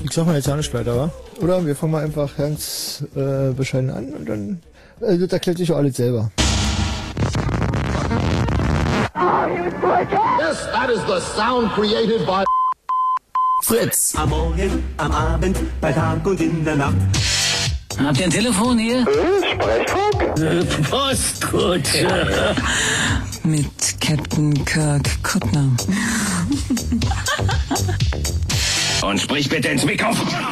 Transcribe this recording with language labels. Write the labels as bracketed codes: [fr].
[de] Ich sag mal jetzt auch nicht weiter, wa? Oder wir fangen mal einfach ganz bescheiden an und dann das erklärt sich auch alles selber. [en] Yes, that is the sound created by Fritz. [de] Am Morgen, am Abend, bei Tag und in der Nacht. Habt ihr ein Telefon hier? Sprechfunk? Postkutsche. Ja. Mit Captain Kirk Kuttner. Und sprich bitte ins Mikrofon.